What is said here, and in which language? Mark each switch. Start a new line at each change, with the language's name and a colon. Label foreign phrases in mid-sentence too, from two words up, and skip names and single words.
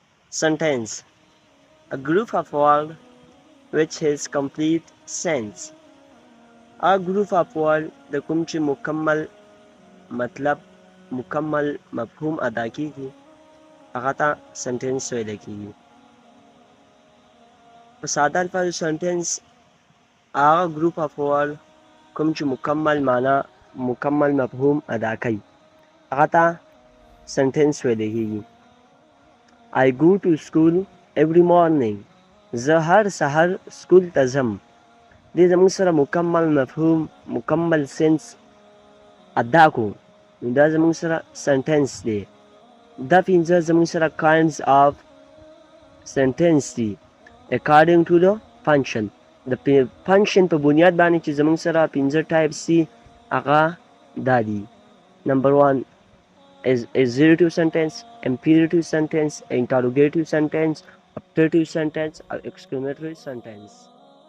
English: Sentence: a group of words which has complete sense. A group of words
Pashto: د کوم چې مکمل مطلب مکمل مفهوم ادا کیږي هغه ته سنټنس ویل کیږي. په ساده الفاظو سنټنس هغه
English: group of word
Pashto: کوم چې مکمل معنا مکمل مفهوم ادا کوي هغه ته سنټنس ویل کیږي.
English: I go to school every morning.
Pashto: زه هر سحر سکول ته ځم. دې زموږ سره مکمل مفهوم مکمل سنس ادا کو نو دا زموږ سره سنټنس دی. دا پنځه زموږ سره
English: kinds of sentence
Pashto: دي
English: according to the function.
Pashto: د function په بنیاد باندې چې زموږ سره پنځه ټایپس دي هغه دا دي.
English: نمبر 1 is assertive sentence, imperative sentence, interrogative sentence, optative sentence or exclamatory sentence.